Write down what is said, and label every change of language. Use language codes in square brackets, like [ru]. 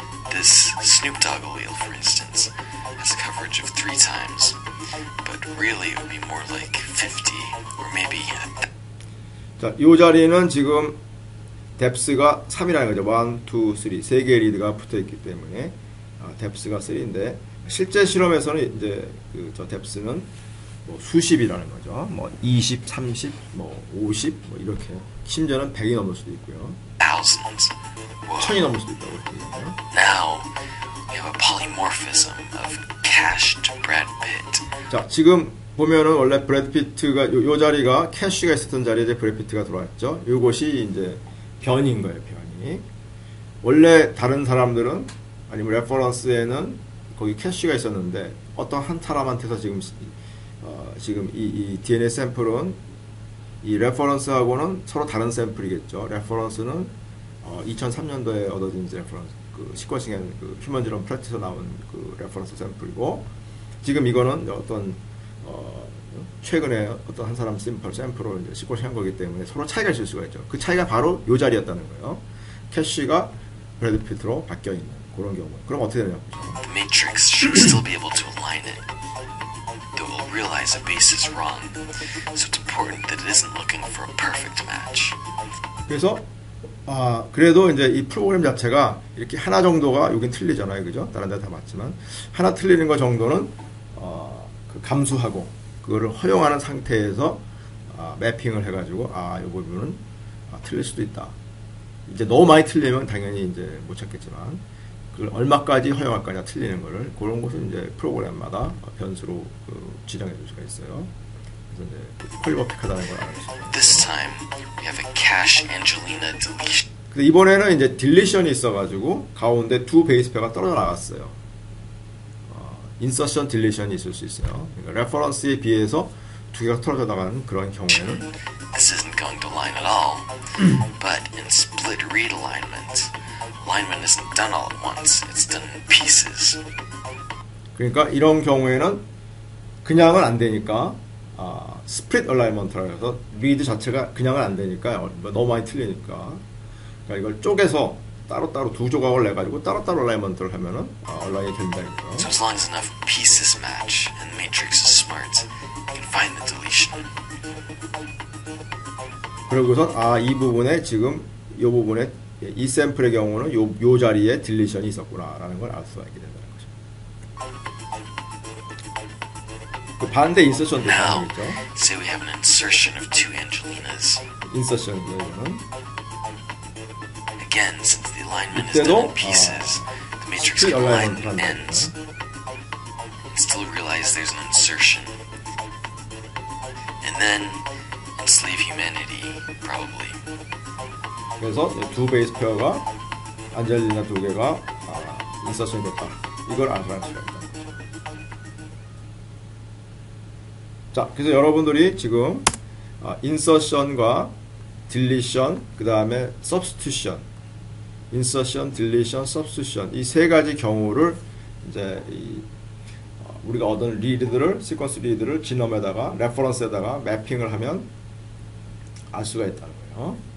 [en] This Snoop Dogg allele, for instance, has a coverage of 3 times, but really it would be more like 50 or maybe. [ko] 자, 요 자리는 지금 뎁스가 3이라는 거죠. 1, 2, 3. 세 개의 리드가 붙어 있기 때문에 뎁스가 3인데 실제 실험에서는 이제 저 뎁스는 뭐 수십이라는 거죠. 뭐 20, 30, 뭐 50, 뭐 이렇게 심지어는 100이 넘을 수도 있고요. [en] Thousands. [ko] 1000이 넘을 수도 있다고 이렇게 얘기해요. [en] Now we have a polymorphism of Cash to Brad Pitt. [ko] 자, 지금 보면은 원래 브래드 피트가 요 자리가 캐시가 있었던 자리에 이제 브래드 피트가 들어왔죠. 요것이 이제 변인 거예요, 변이. 원래 다른 사람들은 아니면 레퍼런스에는 거기 캐시가 있었는데 어떤 한 사람한테서 지금 이 DNA 샘플은 이 레퍼런스하고는 서로 다른 샘플이겠죠. 레퍼런스는 2003년도에 얻어진 레퍼런스, 그 시퀀싱의 그 휴먼 지놈 프랙티스에서 나온 그 레퍼런스 샘플이고, 지금 이거는 어떤 최근에 어떤 한 사람 샘플을 이제 시퀀싱 한 거기 때문에 서로 차이가 있을 수가 있죠. 그 차이가 바로 요 자리였다는 거예요. 캐시가 브래드 피트로 바뀌어 있는 그런 경우. 그럼 어떻게 되냐? [en] The matrix should still be able to align it, though we'll realize a base is wrong, so it's important that it isn't looking for a perfect match. [ko] 그래서 그래도 이제 이 프로그램 자체가 이렇게 하나 정도가 여긴 틀리잖아요, 그죠? 다른 데 다 맞지만 하나 틀리는 거 정도는 그 감수하고 그거를 허용하는 상태에서 매핑을 해가지고 이 부분은 틀릴 수도 있다. 이제 너무 많이 틀리면 당연히 이제 못 찾겠지만 그걸 얼마까지 허용할 거냐 틀리는 거를 그런 것을 이제 프로그램마다 변수로 지정해 줄 수가 있어요. 그래서 이제 폴리모픽하다는 걸 알아주시면. [en] This time we have a Cash Angelina deletion. [ko] 근데 이번에는 이제 딜리션이 있어가지고 가운데 두 베이스 페어가 떨어져 나갔어요. 인서션 딜리션이 있을 수 있어요. 그러니까 레퍼런스에 비해서 두 개가 떨어져 나가는 그런 경우에는 [en] This isn't going to align at all. But in split read alignment, alignment isn't done all at once. It's done in pieces. [ko] 그러니까 이런 경우에는 그냥은 안 되니까 스플릿 얼라이먼트라고 해서 리드 자체가 그냥은 안 되니까 너무 많이 틀리니까 그러니까 이걸 쪼개서 따로따로 두 조각을 내가지고 따로따로 얼라이먼트를 하면은 얼라인이 된다니까요. [en] So as long as enough pieces match and the matrix is smart, you can find the deletion. [ko] 그러고선 이 부분에 지금 이 부분에 이 샘플의 경우는 요 자리에 딜리션이 있었구나라는 걸 알 수가 있게 된다는 거죠. 그 반대 인서션도 [en] Now, [ko] 가능했죠. [en] say we have an insertion of two Angelinas. [ko] 인서션이에요, 이거는. [en] Again, since the alignment is done in pieces, the matrix can align the ends and still realize there's an insertion. And then enslave humanity, probably. [ko] 그래서 두 베이스 페어가 안젤리나 두 개가 인서션이 됐다. 이걸 알 수가 있다. 자, 그래서 여러분들이 지금 인서션과 딜리션, 그 다음에 substitution, 인서션, 딜리션, substitution 이 세 가지 경우를 이제 우리가 얻은 리드들을 시퀀스 리드를 지놈에다가 레퍼런스에다가 매핑을 하면 알 수가 있다는 거예요.